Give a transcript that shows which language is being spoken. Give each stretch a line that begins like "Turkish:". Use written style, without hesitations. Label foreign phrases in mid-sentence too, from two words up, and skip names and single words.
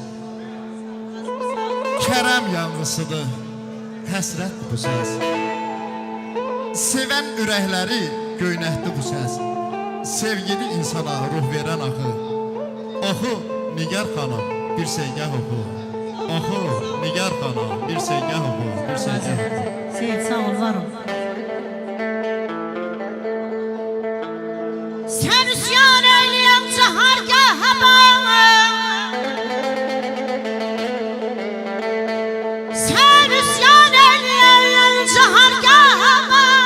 Azerbaijani: Kərəm yanğısıdır, həsrətdir bu səs. Sevən ürəkləri göynətdi bu səs.
Turkish: Sevgili insana ruh veren akı.
Azerbaijani: Oxu Nigar xanım, bir segah oxu. Oxu Nigar xanım, bir segah oxu, bir segah oxu.
Turkish: Seyit sağ ol, varım. Sen üsyan eyleyem cahargaha bana, sen üsyan eyleyem cahargaha bana.